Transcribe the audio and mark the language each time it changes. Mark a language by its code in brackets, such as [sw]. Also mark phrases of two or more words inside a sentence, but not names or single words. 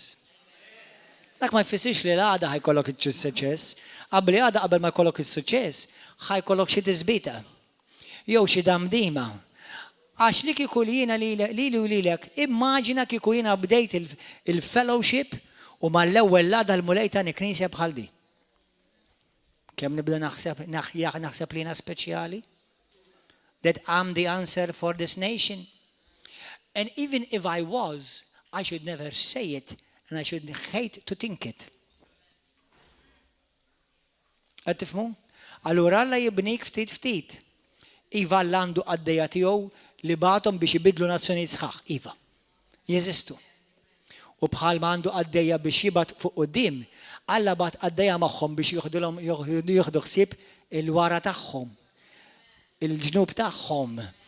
[mt] Dak ma jfissirx li l-għada ħajkollok il-suċċess, qabel ma jkollok il-suċċess, ħajkollok xi tiżbita, jew xi damdima. Għax li kieku li jiena lili u lilek, immaġina kieku jiena bdejt il-fellowship u mal-ewwel l-għada l-mulej ta' knisja bħal di. Kemm nibda naħseb li jiena speċjali? [en] That I'm the answer for this nation. And even if I was, I should never say it and I should hate to think it. [mt] Qed tifhmu? Allura Alla jibnik ftit. Iva Alla għandu għaddejja tiegħu li bagħthom biex ibidlu nazzjonijiet sħaħ. Iva. Jeżistu. U bħalma għandu għaddejja biex jibgħat fuq quddiem, Alla bagħat għaddejja magħhom biex jieħdu ħsieb il-wara tagħhom, il-ġnub tagħhom.